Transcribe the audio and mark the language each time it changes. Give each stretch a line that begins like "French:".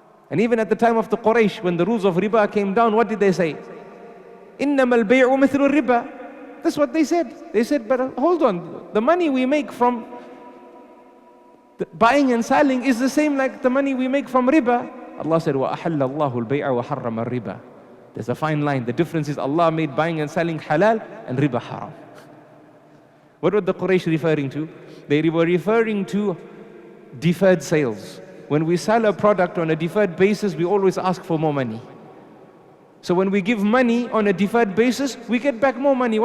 English: And even at the time of the Quraysh, when the rules of riba came down, what did they say?
Arabic: إِنَّمَا الْبَيْعُ مِثْلُ الرِّبَى.
English: That's what they said. They said, but hold on, the money we make from the buying and selling is the same like the money we make from riba. Allah said,
Arabic: وَأَحَلَّ اللَّهُ الْبَيْعَ وَحَرَّمَ الرِّبَى.
English: There's a fine line. The difference is Allah made buying and selling halal and riba haram. What were the Quraysh referring to? They were referring to deferred sales. When we sell a product on a deferred basis, we always ask for more money. So when we give money on a deferred basis, we get back more money.